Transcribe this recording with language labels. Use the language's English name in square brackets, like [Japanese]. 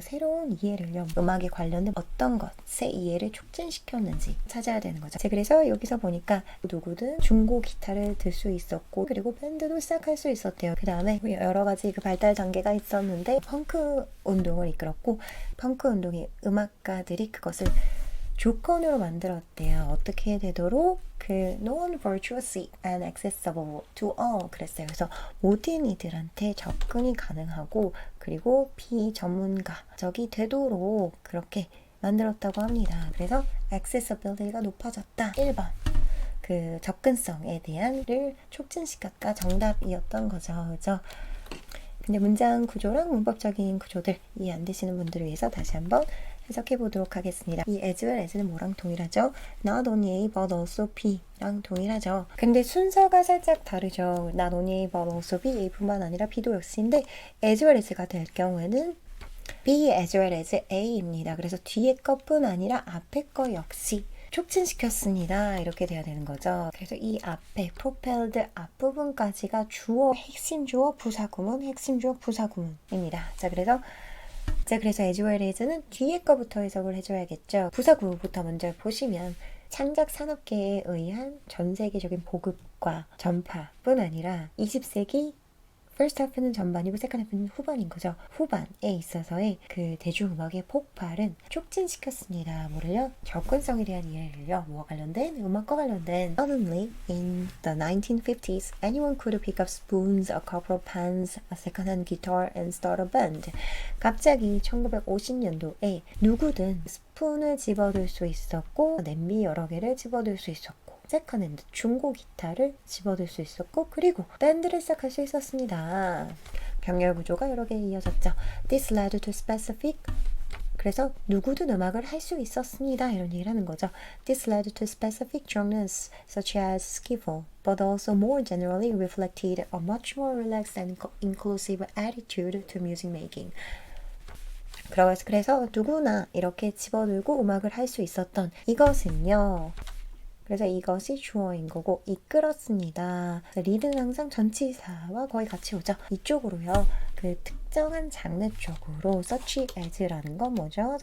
[Korean] 새로운 이해를요. 음악에 관련된 어떤 것의 이해를 촉진시켰는지 찾아야 되는 거죠. 그래서 여기서 보니까 누구든 중고 기타를 들 수 있었고 그리고 밴드도 시작할 수 있었대요. 그 다음에 여러 가지 그 발달 단계가 있었는데 펑크 운동을 이끌었고 펑크 운동의 음악가들이 그것을 조건으로 만들었대요. 어떻게 되도록 그 [English] non-virtuously and accessible to all [Korean] 그랬어요. 그래서 모든 이들한테 접근이 가능하고 그리고 비전문가적이 되도록 그렇게 만들었다고 합니다. 그래서 accessibility가 높아졌다. 1번. 그 접근성에 대한을 촉진시켰다. 정답이었던 거죠. 그죠? 근데 문장 구조랑 문법적인 구조들 이해 안 되시는 분들을 위해서 다시 한번 해석해 보도록 하겠습니다. 이 as well as는 뭐랑 동일하죠? [English] Not only A but also B랑 [Korean] 동일하죠. 근데 순서가 살짝 다르죠. [English] Not only A but also B, [Korean] A뿐만 아니라 B도 역시인데 as well as가 될 경우에는 [English] B as well as A [Korean] 입니다. 그래서 뒤에 것뿐 아니라 앞에 거 역시 촉진시켰습니다. 이렇게 돼야 되는 거죠. 그래서 이 앞에 propelled 앞부분까지가 주어, 핵심 주어, 부사구문, 핵심 주어, 부사구문입니다. 그래서 as well as는 뒤에 거부터 해석을 해줘야겠죠. 부사구부터 먼저 보시면 창작 산업계에 의한 전 세계적인 보급과 전파뿐 아니라 20세기 [English] first half [Korean] 는 전반이고 [English] second half [Korean] 는 후반인 거죠. 후반에 있어서의 그 대중음악의 폭발은 촉진시켰습니다. 뭐를요? 접근성에 대한 이해를요. 뭐와 관련된? 음악과 관련된. [English] Suddenly, in the 1950s, anyone could pick up spoons, a couple of pans, a second-hand guitar, and start a band. [Korean] 갑자기 1950년도에 누구든 스푼을 집어들 수 있었고 냄비 여러 개를 집어들 수 있었고 세컨핸드 중고 기타를 집어들 수 있었고 그리고 밴드를 시작할 수 있었습니다. 병렬 구조가 여러 개 이어졌죠. [English] This led to specific [Korean] 그래서 누구든 음악을 할 수 있었습니다. 이런 얘기를 하는 거죠. [English] This led to specific genres such as skiffle, but also more generally reflected a much more relaxed and inclusive attitude to music making. [Korean] 그래서 누구나 이렇게 집어들고 음악을 할 수 있었던 이것은요. 그래서 이것이 주어인 거고 이끌었습니다. 리드는 항상 전치사와 거의 같이 오죠. 이쪽으로요. 그 특정한 장르 쪽으로 such as라는 건 뭐죠?